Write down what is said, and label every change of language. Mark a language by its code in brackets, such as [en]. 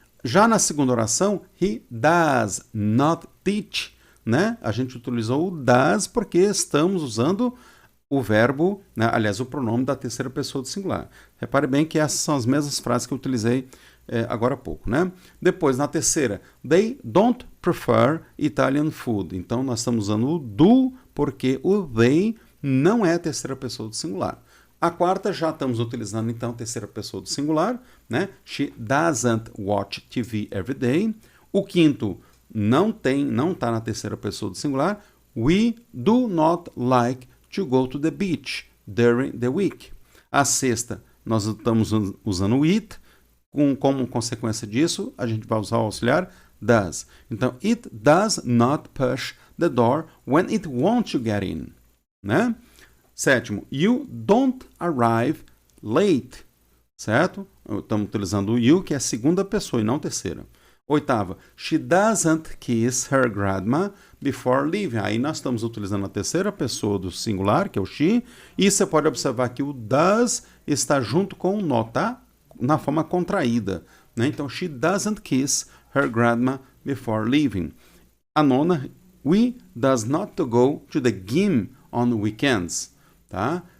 [pt] Já na segunda oração, [en] he does not teach, [pt] né? A gente utilizou o does porque estamos usando o verbo, né? Aliás, o pronome da terceira pessoa do singular. Repare bem que essas são as mesmas frases que eu utilizei agora há pouco, né? Depois, na terceira, [en] they don't prefer Italian food. [pt] Então, nós estamos usando o do porque o they não é a terceira pessoa do singular. A quarta, já estamos utilizando, então, a terceira pessoa do singular, né? [en] She doesn't watch TV every day. [pt] O quinto, não está na terceira pessoa do singular. [en] We do not like to go to the beach during the week. [pt] A sexta, nós estamos usando o it. Como consequência disso, a gente vai usar o auxiliar does. [en] Então, it does not push the door when it wants to get in, né? Sétimo, you don't arrive late, certo? [pt] Estamos utilizando o you, que é a segunda pessoa e não terceira. [en] Oitava, she doesn't kiss her grandma before leaving. [pt] Aí nós estamos utilizando a terceira pessoa do singular, que é o she, e você pode observar que o does está junto com o not, tá? Na forma contraída, né? [en] Então, she doesn't kiss her grandma before leaving. A nona, we does not to go to the gym on weekends, tá?